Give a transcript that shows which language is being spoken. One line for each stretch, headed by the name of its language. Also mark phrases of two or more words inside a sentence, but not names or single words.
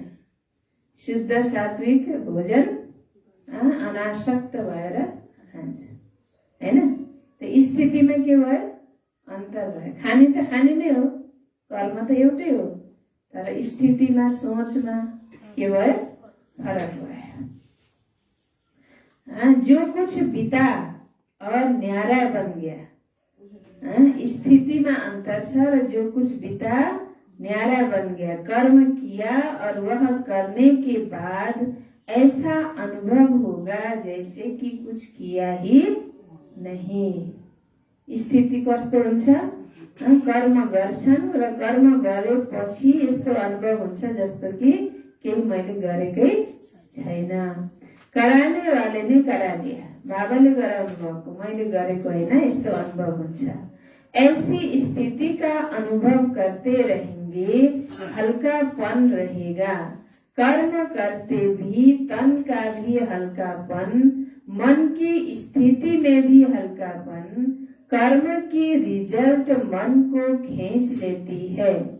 Nepali: शुद्ध सात्विक भोजन अनासक्त भएर खान्छन् होइन? त स्थितिमा के भयो? अन्तर भयो। खाने त खाने नै हो, कर्म त एउटै हो, तर स्थितिमा सोचमा के भयो? फरक भयो।
Hindi: जो कुछ बीता और न्यारा बन गया। स्थिति में अंतर
Nepali: छ र
Hindi: जो कुछ बीता न्यारा बन गया। कर्म किया और वह करने के बाद ऐसा अनुभव होगा जैसे कि कुछ किया ही नहीं।
Nepali: स्थिति कस्तो हुन्छ? कर्म गर्छन् र कर्म गरेपछि यस्तो अनुभव हुन्छ जस्तो कि केही मैले गरेकै छैन।
Hindi: कराने वाले ने करा दिया,
Nepali: बाबाले गराउनु भएको, मैले गरेको होइन, यस्तो अनुभव हुन्छ।
Hindi: ऐसी स्थिति का अनुभव करते रहेंगे, हल्कापन रहेगा। कर्म करते भी तन का भी हल्कापन, मन की स्थिति में भी हल्कापन, कर्म की रिजल्ट मन को खींच लेती है।